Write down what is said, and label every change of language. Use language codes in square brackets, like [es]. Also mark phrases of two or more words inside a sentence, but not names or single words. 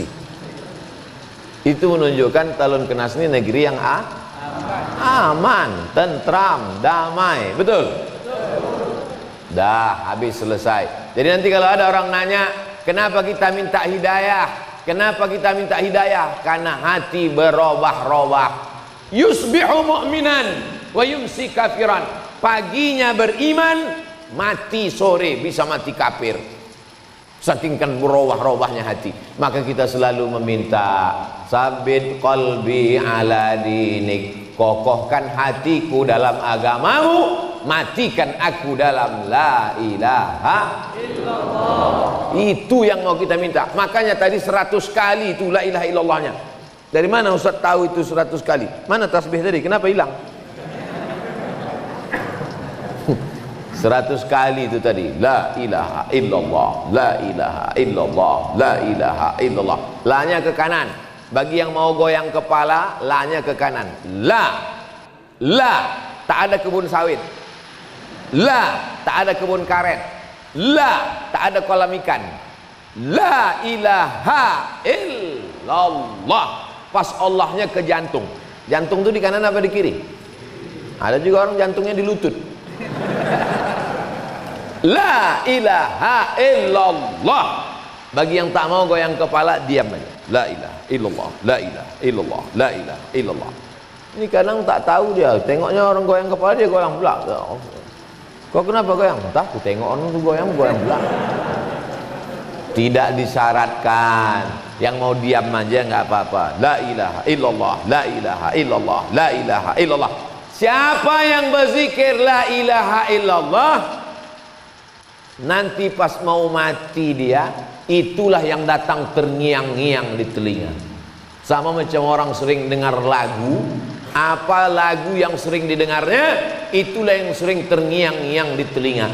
[id] Itu menunjukkan Talun Kenas ini negeri yang aman, tentram, damai. Betul? Dah habis selesai. Jadi nanti kalau ada orang nanya, kenapa kita minta hidayah? Kenapa kita minta hidayah? Karena hati berubah-ubah. [ar] يصبح مؤمنا ويمسي كافرا. [id] Paginya beriman, mati sore bisa mati kafir. saking kan berubah-ubahnya hati. Maka kita selalu meminta, [ar] ثبت قلبي على دينك, [id] kokohkan hatiku dalam agamamu, matikan aku dalam [ar] لا إله إلا الله. [id] Itu yang mau kita minta. Makanya tadi 100 kali itu [ar] لا إله إلا الله. [id] Dari mana Ustaz tahu itu 100 kali? Mana tasbih tadi? Kenapa hilang? 100 kali itu tadi, [ar] لا إله إلا الله، لا إله إلا الله، لا إله إلا الله. [id] La-nya ke kanan. Bagi yang mau goyang kepala, la-nya ke kanan. La, tak ada kebun sawit. La, tak ada kebun karet. La, tak ada kolam ikan. [ar] لا إله إلا الله. [id] Pas Allahnya ke jantung. Jantung itu di kanan apa di kiri? Ada juga orang jantungnya di lutut. [ar] لا إله إلا الله. [id] Bagi yang tak mau goyang kepala, diam aja. [ar] لا إله إلا الله، لا إله إلا الله، لا إله إلا الله. [id] Ini kadang tak tahu dia, tengoknya orang goyang kepala, dia goyang pula. Kok kenapa goyang? Entah, aku tengok orang tu goyang pula. Tidak disyaratkan. Yang mau diam aja nggak apa-apa. [ar] لا إله إلا الله، لا إله إلا الله، لا إله إلا الله. [id] Siapa yang berzikir [ar] لا إله إلا الله, [id] nanti pas mau mati dia, itulah yang datang terngiang-ngiang di telinga. Sama macam orang sering dengar lagu, apa lagu yang sering didengarnya, itulah yang sering terngiang-ngiang di telinga.